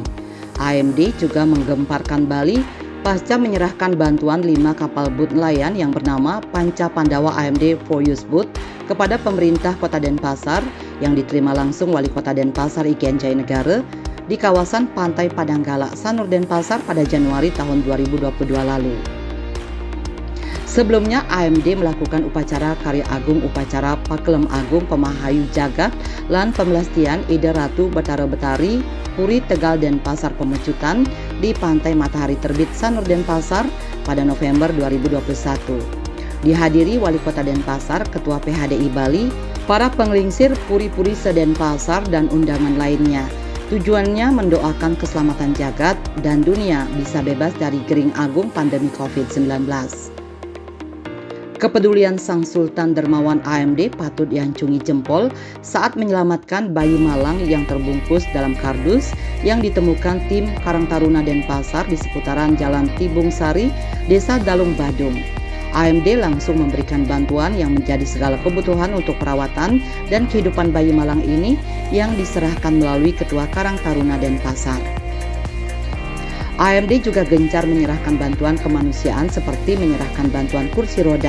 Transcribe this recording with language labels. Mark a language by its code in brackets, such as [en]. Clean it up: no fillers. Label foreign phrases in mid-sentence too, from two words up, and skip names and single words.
[id] AMD juga menggemparkan Bali pasca menyerahkan bantuan 5 kapal boot nelayan yang bernama Panca Pandawa AMD for Use Boat kepada pemerintah Kota Denpasar yang diterima langsung Wali Kota Denpasar Iken Jayanegara di kawasan Pantai Padanggala, Sanur Denpasar pada Januari tahun 2022 lalu. Sebelumnya AMD melakukan upacara karya agung upacara Pakelem Agung Pemahayu Jagat lan Pemelastian Ida Ratu Betara Betari Puri Tegal Denpasar Pemecutan di Pantai Matahari Terbit Sanur Denpasar pada November 2021. Dihadiri Wali Kota Denpasar, Ketua PHDI Bali, para penglingsir puri-puri se-Denpasar dan undangan lainnya. Tujuannya mendoakan keselamatan jagat dan dunia bisa bebas dari gering agung pandemi COVID-19. Kepedulian Sang Sultan Dermawan AMD patut diancungi jempol saat menyelamatkan bayi malang yang terbungkus dalam kardus yang ditemukan tim Karang Taruna Denpasar di seputaran Jalan Tibung Sari, Desa Dalung Badung. AMD langsung memberikan bantuan yang menjadi segala kebutuhan untuk perawatan dan kehidupan bayi malang ini yang diserahkan melalui Ketua Karang Taruna Denpasar. AMD juga gencar menyerahkan bantuan kemanusiaan seperti menyerahkan bantuan kursi roda.